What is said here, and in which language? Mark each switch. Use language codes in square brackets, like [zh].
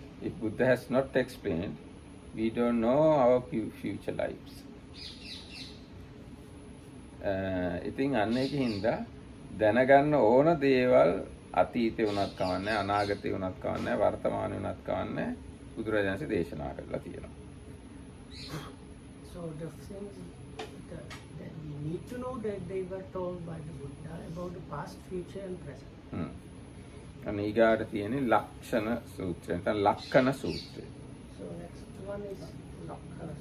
[en] If Buddha has not explained, we don't know our future lives. [si] ඉතින් අන්න ඒකින්ද දැනගන්න ඕන දේවල් අතීතේ වුණත් කවන්නේ අනාගතේ වුණත් කවන්නේ වර්තමානයේ වුණත් කවන්නේ බුදුරජාණන්සේ දේශනා කරලා තියෙනවා. [en] So the things that we need to know that they were told by the Buddha about the past, future and present. [si] අන්න ඊගාට තියෙන්නේ ලක්ෂණ සූත්‍රය. නැත්නම් ලක්ෂණ සූත්‍රය. [en] So next one is Lakkana.